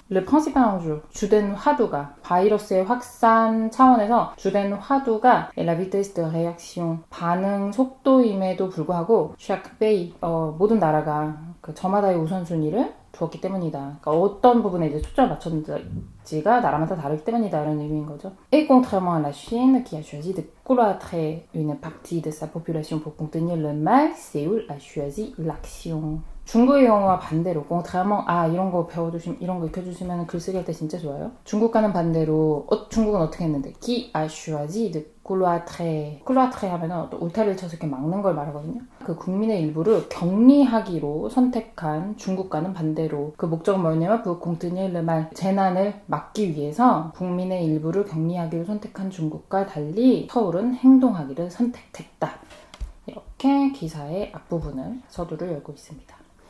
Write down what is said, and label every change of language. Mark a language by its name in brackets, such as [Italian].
[French] Le principal enjeu, [Korean] 주된 화두가 바이러스의 확산 차원에서 주된 화두가 [French] la vitesse de réaction, [Korean] 반응 속도임에도 불구하고 [French] chaque pays, [Korean] 모든 나라가 그 저마다의 우선순위를 두었기 때문이다. 그러니까 어떤 부분에 이제 초점을 맞췄는지가 나라마다 다르기 때문이다 이런 의미인 거죠. [French] Et contrairement à la Chine qui a choisi de cloîtrer une partie de sa population pour contenir le mal, Séoul a choisi l'action. [Korean] 중국의 경우와 반대로 contrairement 이런 거 이런 거 익혀주시면 글쓰기 할 때 진짜 좋아요. 중국과는 반대로 중국은 어떻게 했는데 [French] qui a choisi de cloîtrer [Korean] 하면은 울타리를 쳐서 이렇게 막는 걸 말하거든요. 그 국민의 일부를 격리하기로 선택한 중국과는 반대로 그 목적은 뭐냐면 [French] pour contenir le mal, [Korean] 재난을 막기 위해서 국민의 일부를 격리하기로 선택한 중국과 달리 서울은 행동하기를 선택했다. 이렇게 기사의 앞부분을 서두를 열고 있습니다.